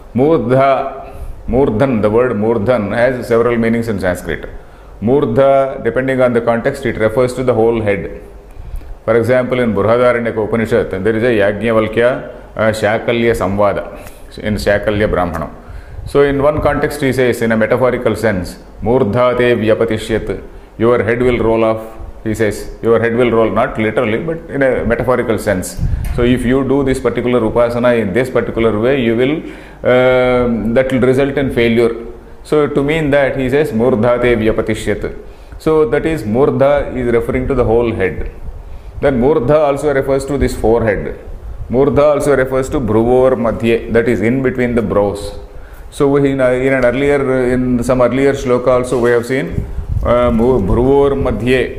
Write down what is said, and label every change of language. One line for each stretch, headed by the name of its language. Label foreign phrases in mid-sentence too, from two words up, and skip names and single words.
English: Murdhan, the word Murdhan has several meanings in Sanskrit. Murdha, depending on the context, it refers to the whole head. For example, in Burhadaranyaka Upanishad, there is a Yajnavalkya Shakalya Samvada in Shakalya Brahmana. So in one context he says, in a metaphorical sense,
Sanskrit: Murdha te vyapatishyat,
English: your head will roll off. He says, your head will roll, not literally, but in a metaphorical sense. So if you do this particular upasana in this particular way, you will, that will result in failure. So to mean that, he says,
Sanskrit: Murdha te vyapatishyat.
English: So that is, Murdha is referring to the whole head. Then Murdha also refers to this forehead. Murdha also refers to
Sanskrit: Bhruvor Madhye,
English: that is in between the brows. So in some earlier shloka also we have seen
Sanskrit: Bhruvor Madhye.